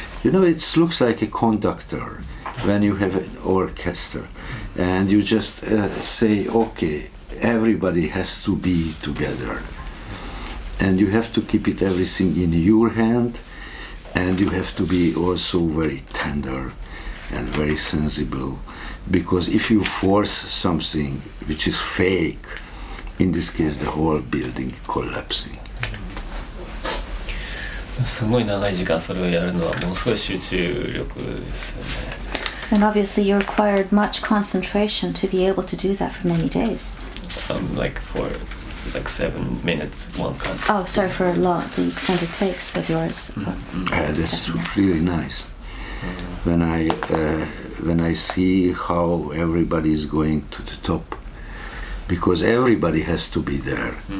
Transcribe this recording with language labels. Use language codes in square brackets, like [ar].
[en] It looks like a conductor when you have an orchestra, and you just say, okay, everybody has to be together, and you have to keep everything in your hand, and you have to be also very tender and very sensible, because if you force something which is fake, in this case the whole building collapsing. [ja] すごい長い時間それをやるのはものすごい集中力ですよね。 [en] And obviously you required much concentration to be able to do that for many days. Like for 7 minutes, one cut. Oh, sorry for the extended takes of yours. That's really nice. When I see how everybody is going to the top, because everybody has to be there.